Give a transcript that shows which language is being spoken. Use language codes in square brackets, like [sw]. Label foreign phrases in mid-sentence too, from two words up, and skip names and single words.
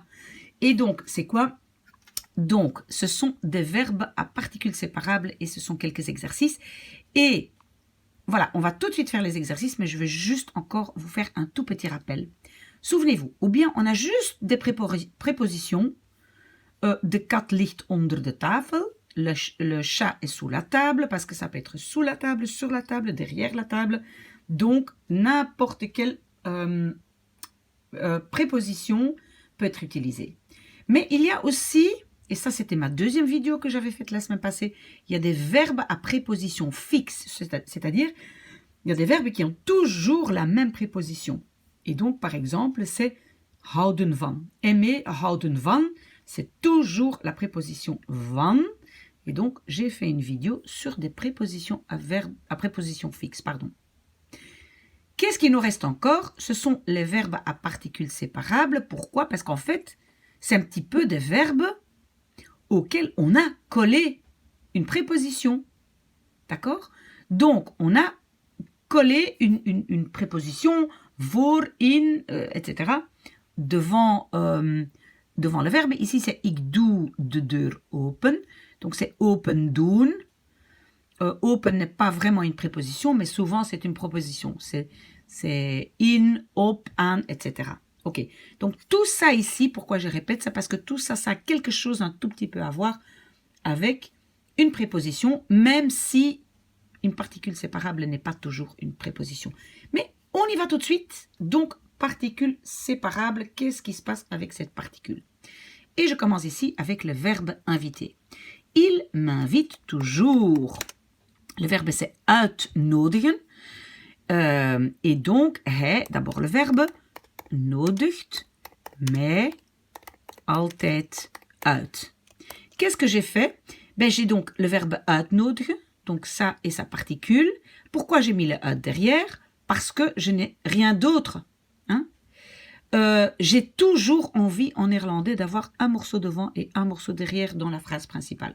[fr] Et donc, c'est quoi? Donc, ce sont des verbes à particules séparables et ce sont quelques exercices. Et voilà, on va tout de suite faire les exercices, mais je vais juste encore vous faire un tout petit rappel. Souvenez-vous, ou bien on a juste des prépositions. [nl] De kat ligt onder de tafel. [fr] Le chat est sous la table, parce que ça peut être sous la table, sur la table, derrière la table. Donc, n'importe quelle préposition peut être utilisée. Mais il y a aussi, et ça c'était ma deuxième vidéo que j'avais faite la semaine passée, il y a des verbes à préposition fixe, c'est-à-dire il y a des verbes qui ont toujours la même préposition. Et donc par exemple c'est [nl] houden van. [fr] Aimer, [nl] houden van, [fr] c'est toujours la préposition van. Et donc j'ai fait une vidéo sur des prépositions à préposition fixe, pardon. Qu'est-ce qui nous reste encore? Ce sont les verbes à particules séparables. Pourquoi? Parce qu'en fait, c'est un petit peu des verbes auxquels on a collé une préposition. D'accord? Donc, on a collé une préposition, [nl] voor, in, [fr] etc. devant le verbe. Ici, c'est [nl] ik doe de deur open. [fr] Donc, c'est [nl] open doen. [fr] Open n'est pas vraiment une préposition, mais souvent, c'est une proposition. C'est [nl] in, op, [fr] an, etc. Ok, donc tout ça ici, pourquoi je répète, c'est parce que tout ça, ça a quelque chose un tout petit peu à voir avec une préposition, même si une particule séparable n'est pas toujours une préposition. Mais on y va tout de suite. Donc, particule séparable, qu'est-ce qui se passe avec cette particule? Et je commence ici avec le verbe inviter. Il m'invite toujours. Le verbe c'est uitnodigen. Et donc, hij, d'abord le verbe, [nl] nodigt mij altijd uit. [fr] Qu'est-ce que j'ai fait? Ben, j'ai donc le verbe uitnodigen, donc ça et sa particule. Pourquoi j'ai mis le uit derrière? Parce que je n'ai rien d'autre. Hein? J'ai toujours envie en néerlandais d'avoir un morceau devant et un morceau derrière dans la phrase principale.